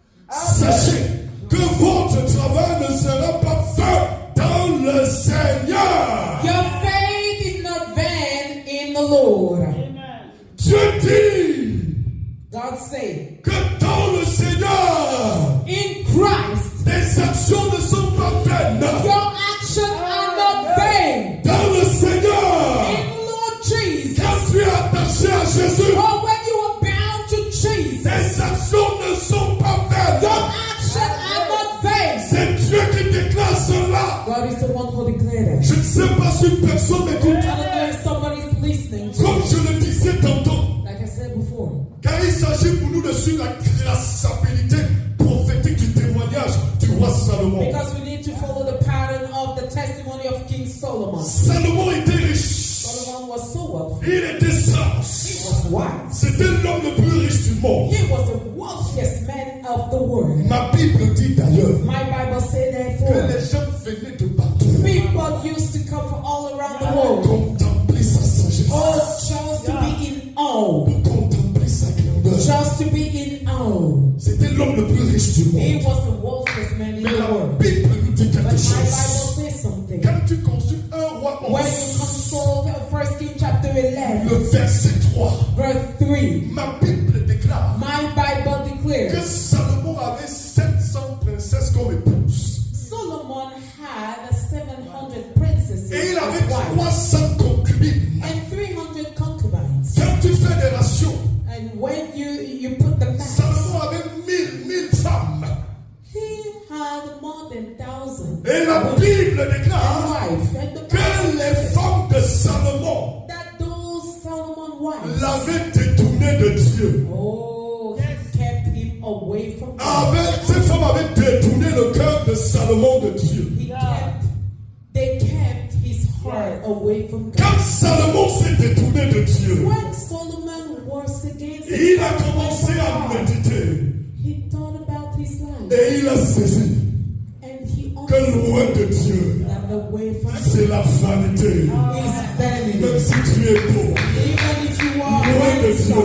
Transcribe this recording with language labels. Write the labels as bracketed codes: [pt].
[fr] Sachez que votre travail ne sera pas vain dans le Seigneur. [en] your faith is not vain in the Lord. [fr] Dieu dit [en] God said, [fr] que dans le Seigneur, [en] in Christ, [fr] tes actions ne sont pas vaines. [en] your actions are not vain. [fr] Dans le Seigneur, [en] In Lord Jesus, [fr] quand tu es attaché à Jésus, [en] or when you are bound to Jesus, [fr] tes actions ne sont pas vaines. [en] your actions are not vain. [fr] C'est Dieu qui déclare cela. [en] God is the one who declared it. [fr] Je ne sais pas si une personne m'écoute. [en] I don't know if somebody's listening to [fr] Comme [en] me. [fr] je le disais tantôt, [en] Like I said before, [fr] car il s'agit pour nous de suivre la grâce. traçabilité prophétique du témoignage du roi Salomon. [en] Because we need to follow the pattern of the testimony of King Solomon. [fr] Salomon était riche. [en] Solomon was so wealthy. [fr] Il était sage. [en] He was wise. [fr] C'était l'homme le plus riche du monde. [en] He was the wealthiest man of the world. [fr] Ma Bible dit d'ailleurs [en] My Bible says [fr] que [en] therefore, [fr] les gens venaient de partout [en] people used to come from all around the world. [fr] contempler sa sagesse, [en] Oh, just to be in awe. [fr] pour contempler sa grandeur. [en] Just to be in awe. [fr] C'était l'homme le plus riche du [en] He [fr] monde. [en] was the wealthiest man in [fr] Mais [en] the [fr] la [en] world. [fr] Bible nous dit [en] But [fr] quelque [en] my [fr] chose. [en] Bible says something. [fr] Quand tu consultes un roi [en] When [fr] 11, [en] you consult 1 King chapter 11, [fr] le verset 3, [en] verse 3, [fr] ma Bible déclare [en] my Bible [fr] que [en] declares [fr] Salomon avait 700 princesses comme épouses. [en] Solomon had 700 princesses [fr] Et il [en] as [fr] avait [en] wives [fr] 300 concubines. [en] and 300 concubines. [fr] Quand tu fais des ratios, [en] And when you put the math, [fr] Salomon avait 1000 femmes. [en] he had more than 1,000 [fr] Et la Bible déclare [en] wives. And the [fr] que [en] Bible [fr] les [en] says [fr] femmes de Salomon [en] that those Solomon wives, [fr] l'avaient détourné de Dieu. [en] oh, he kept him away from God. [fr] Ces femmes avaient détourné le cœur de Salomon de Dieu. [en] They kept his heart away from God. [fr] Quand Salomon s'est détourné de Dieu, [en] When Solomon was against [fr] il a commencé à méditer [en] he thought about his life [fr] et il a saisi [en] and he [fr] que [en] understood [fr] loin de Dieu, [en] that away from [fr] c'est la vanité. [en] is vanity. [fr] Même si tu es beau, [en] Even if you are